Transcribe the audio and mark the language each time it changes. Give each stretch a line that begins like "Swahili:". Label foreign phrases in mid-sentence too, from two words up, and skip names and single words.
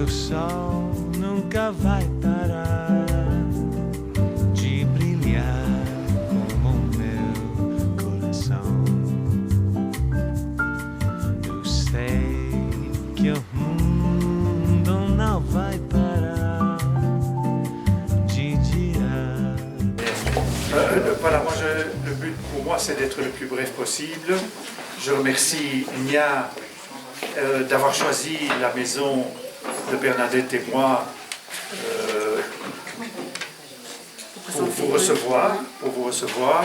Portuguese: sol nunca vai parar de brilhar como o meu coração. Eu sei que o mundo não vai parar de girar.
French: Voilà, moi le but pour moi c'est d'être le plus bref possible. Je remercie Nia d'avoir choisi la maison de Bernadette et moi pour vous recevoir.